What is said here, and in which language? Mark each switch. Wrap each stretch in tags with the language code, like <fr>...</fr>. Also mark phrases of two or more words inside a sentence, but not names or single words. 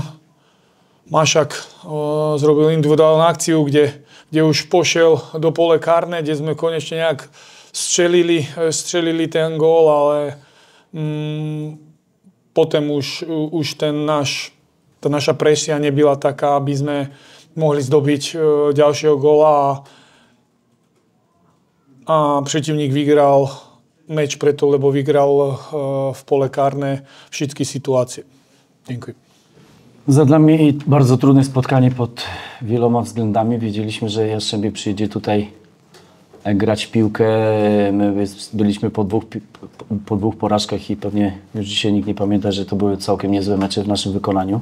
<sk>Mašak zrobil individuálnu akciu, kde už pošiel do pole karné, kde sme konečne nejak strelili ten gól, ale potom už tá naša presia nebyla taká, aby sme mohli zdobiť ďalšieho góla a protivník vyhral meč preto, lebo vyhral</sk> <pl>w pole karne wszystkie sytuacje. Dziękuję. Dla mnie bardzo trudne spotkanie pod wieloma względami. Wiedzieliśmy, że Jastrzębie przyjdzie tutaj grać w piłkę. My byliśmy po dwóch porażkach i pewnie już dzisiaj nikt nie pamięta, że to były całkiem niezłe mecze w naszym wykonaniu.</pl>